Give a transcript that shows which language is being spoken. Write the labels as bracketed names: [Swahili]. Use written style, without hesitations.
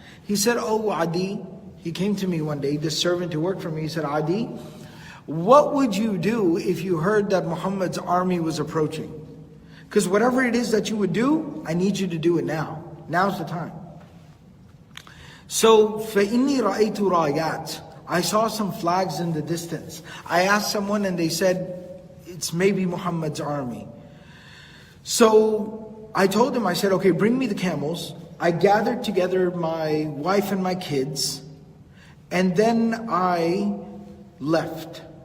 [English] He said, oh Adiy, he came to me one day, the servant who worked for me, he said, Adiy, what would you do if you heard that Muhammad's army was approaching? Because whatever it is that you would do, I need you to do it now. Now's the time. [Arabic] So, فَإِنِّي رَأَيْتُ رَايَاتٍ. [English] I saw some flags in the distance. I asked someone and they said, it's maybe Muhammad's army. So I told him, I said, okay, bring me the camels. I gathered together my wife and my kids, and then I left.